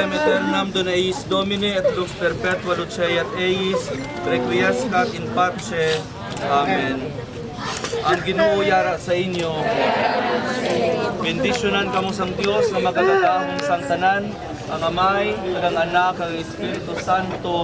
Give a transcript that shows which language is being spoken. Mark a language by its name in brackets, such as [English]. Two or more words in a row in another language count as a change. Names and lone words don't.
[Latin] aeternam dona eis Domine et lux perpetua luceat eis, requiescat in pace. [Hiligaynon] Amen. Ang Ginoo yara sa inyo. Bendisyonan kamo sang Dios na magagadahong sang tanan, ang Amay, ang Anak, ang Espiritu Santo.